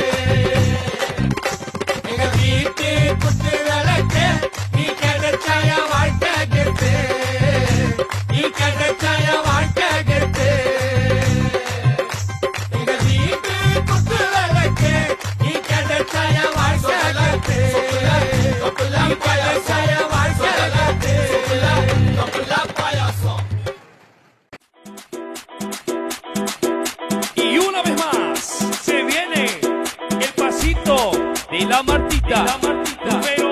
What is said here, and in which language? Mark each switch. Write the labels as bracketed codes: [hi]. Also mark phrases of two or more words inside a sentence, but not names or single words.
[ta] எங்க வீட்டு குத்து விளக்கு நீ கெட்ட என் வாழ்க்கை கெத்து. நீ கெட்ட என் வாழ்க்கை கெத்து. எங்க வீட்டு குத்து விளக்கு நீ கெட்ட என் வாழ்க்கை கெத்து. [es] Y una vez más se viene el pasito de la Martita.